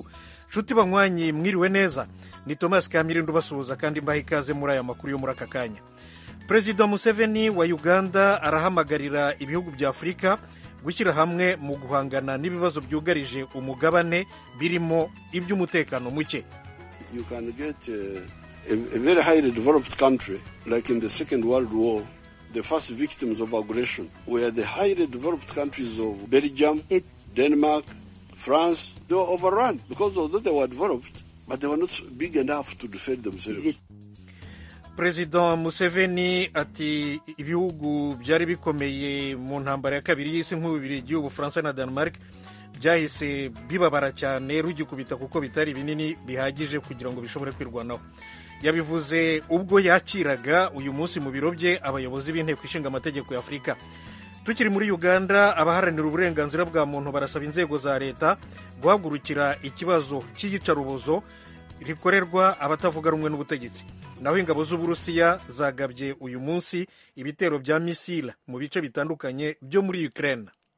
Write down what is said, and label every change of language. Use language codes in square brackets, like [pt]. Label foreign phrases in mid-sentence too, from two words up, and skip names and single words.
[rw] Nshuti banywanyi mwiriwe neza, ni Thomas Kamirindo basuhuza kandi mbaha ikaze muri aya makuru yo muri aka kanya. Perezida Museveni wa Uganda arahamagarira ibihugu bya Afurika gushyira hamwe mu guhangana n'ibibazo byugarije umugabane birimo iby'umutekano muke. [en] You can get a very highly developed country like in the Second World War. The first victims of aggression were the highly developed countries of Belgium, Denmark, France. They were overrun because although they were developed, but they were not big enough to defend themselves. [rw] Perezida Museveni ati ibihugu byari bikomeye mu ntambara ya kabiri y'isi nk'Ububiligi, Ubufaransa na Denmark byahise bibabara cyane rugikubita kuko bitari binini bihagije kugira ngo bishobore kwirwanaho. Yabivuze ubwo yakiraga uyu munsi mu biro bye abayobozi b'inteko ishinga amategeko ya Afurika. Tukiri muri Uganda, abaharanira uburenganzira bwa muntu barasaba inzego za leta guhagurukira ikibazo cy'iyicarubozo rikorerwa abatavuga rumwe n'ubutegetsi. Naho ingabo z'Uburusiya zagabye uyu munsi ibitero bya Misile mu bice bitandukanye byo muri Ukraine.